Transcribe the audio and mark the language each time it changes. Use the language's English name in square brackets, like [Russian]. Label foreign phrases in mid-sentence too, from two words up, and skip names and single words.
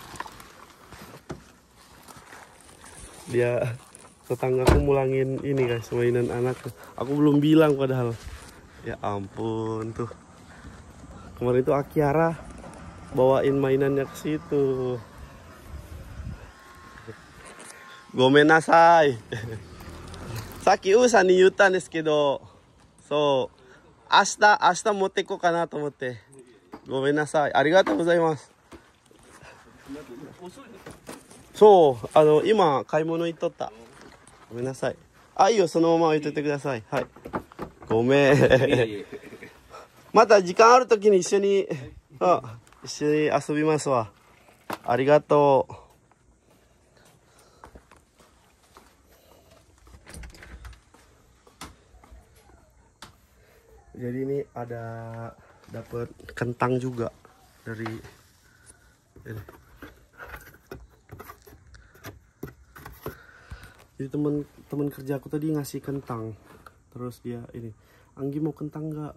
[Indonesian] Dia tetanggaku mulangin ini guys, mainan anak. Aku belum bilang padahal. Ya ampun tuh. Kemarin itu Akiara bawain mainannya ke situ. [Japanese] ごめんなさい. さっきうさにゆったですけど. そう、明日持ってこかなと思って. ごめんなさい。ありがとうございます. そう、今買い物行っとった。ごめんなさい。あ、いいよ、そのまま置いといてください。はい。ごめん。また時間あるときに一緒に、一緒に遊びますわ。 [Indonesian] ありがとう。Jadi ini ada dapat kentang juga dari ini. Jadi teman kerja aku tadi ngasih kentang, terus dia ini, Anggi mau kentang nggak?